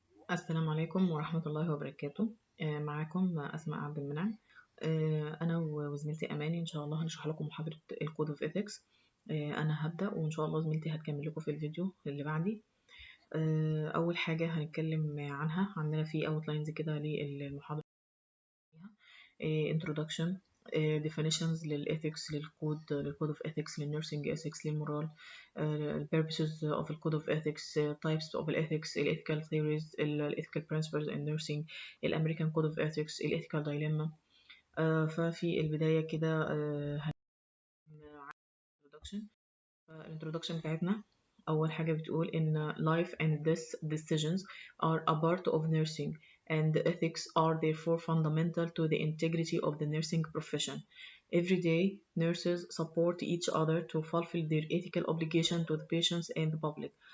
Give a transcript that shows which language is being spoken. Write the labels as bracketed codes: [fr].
[ar] السلام عليكم ورحمة الله وبركاته. معاكم أسماء عبد المنعم. أنا وزميلتي أماني إن شاء الله هنشرح لكم محاضرة الكود اوف إيثكس. أنا هبدأ وإن شاء الله زميلتي هتكمل لكم في الفيديو اللي بعدي. أول حاجة هنتكلم عنها، عندنا في اوتلاينز كده للمحاضرة. [en] introduction، definitions للإثكس، للكود of ethics، للنيرسينج ethics، للمورال، purposes of the code of ethics، types of ethics، ethical theories، ethical principles in nursing، American code of ethics، ethical dilemma. [ar] ففي البداية كده introduction. الانترودكشن بتاعتنا أول حاجة بتقول إن [en] life and death decisions are a part of nursing and ethics are therefore fundamental to the integrity of the nursing profession. Every day, nurses support each other to fulfill their ethical obligation to the patients and the public.